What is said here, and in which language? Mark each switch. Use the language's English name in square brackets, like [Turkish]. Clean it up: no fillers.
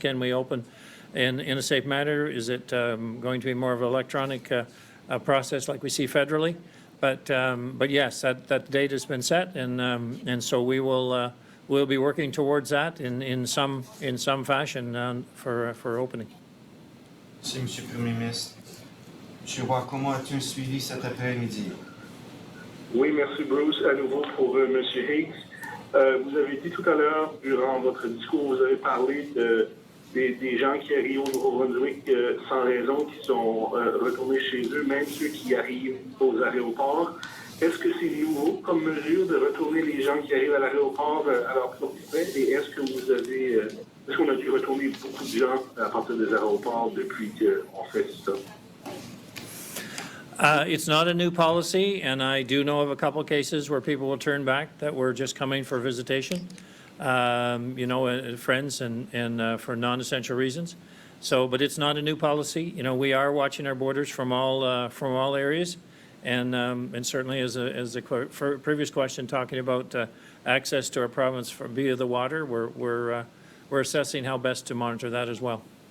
[English] Can we open in a safe manner? Is it going to be more of an electronic process like we see federally? But yes, that date has been set, and so we'll be working towards that in some fashion for opening. [French] Merci, Monsieur le Premier ministre. Monsieur Bois-Comeau, as-tu un suivi cet après-midi? Oui, merci Bruce. À nouveau pour Monsieur Higgs. Vous avez dit tout à l'heure, durant votre discours, vous avez parlé des gens qui arrivent au Nouveau-Brunswick sans raison, qui sont retournés chez eux, même ceux qui arrivent aux aéroports. Est-ce que c'est nouveau comme mesure de retourner les gens qui arrivent à l'aéroport à leur propre frais? Et est-ce qu'on a dû retourner beaucoup de gens à partir des aéroports depuis qu'on fait ça? [English] It's not a new policy, and I do know of a couple of cases where people will turn back that were just coming for visitation. Friends and for non-essential reasons. So, but it's not a new policy. You know, we are watching our borders from all areas, and certainly as the previous question talking about access to our province via the water, we're assessing how best to monitor that as well.